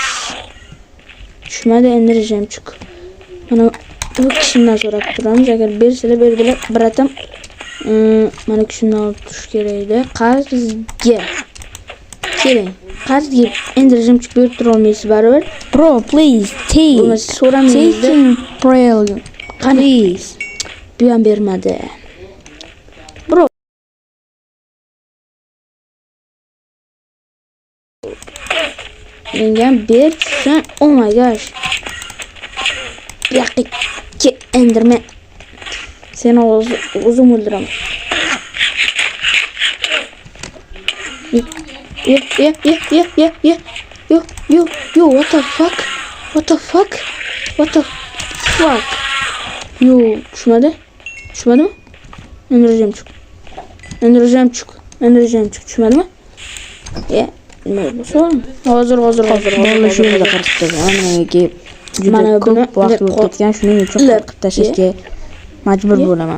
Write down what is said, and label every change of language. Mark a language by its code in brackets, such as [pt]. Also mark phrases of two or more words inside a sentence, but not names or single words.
[uz] Tushmadi endi jemchuk. Mana bu kishimdan so'rab turamiz. Agar bersalar berdilar, bratim mana kishimdan olib turish kerak edi. Qarzga. Keling. Qarzga endi jemchuk berib tura olmaysiz baribir. [en] Bro, please take. [uz] Buni so'ramaysiz. [en] Please. [uz] Bu ham bermadi. Bro. Menga bersin. [en] Oh my gosh. Yaqikki endirman. [uz] Seni o'zim o'ldiraman. [en] Yeah. Yo, what the fuck? [uz] Yo, tushmadimi? Endi jemchuk. Tushmadimi? Nima bo'lsa? Hozir. Bola shu yerda qirqibdi. Menga juda ko'p vaqt o'tib ketgan, shuning uchun qirqib tashlashga majbur bo'laman.